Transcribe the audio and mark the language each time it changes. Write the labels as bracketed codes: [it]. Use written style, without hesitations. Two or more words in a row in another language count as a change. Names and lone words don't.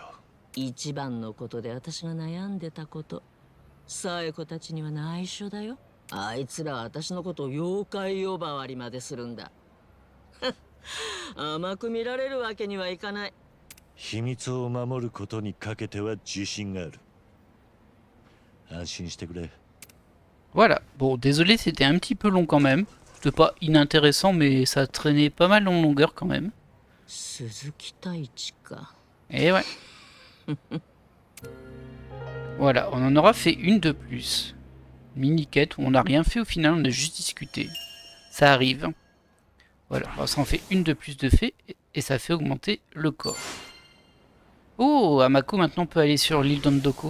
[ja] 一番のことで私が悩んでたこと、サエコたちには内緒だよ。あいつらは私のことを妖怪呼ばわりまでするんだ。甘く見られるわけにはいかない。秘密を守ることにかけては自信がある。安心してくれ。 [fr] Voilà. Bon, désolé, c'était un petit peu long quand même. C'était pas inintéressant, mais ça traînait pas mal en longueur quand même. [ja] 鈴木太一か。 [fr] Et ouais. Voilà, on en aura fait une de plus. Mini-quête où on n'a rien fait au final, on a juste discuté. Ça arrive. Voilà, alors ça en fait une de plus de fait et ça fait augmenter le corps. Oh, Amako maintenant peut aller sur l'île d'Ondoko.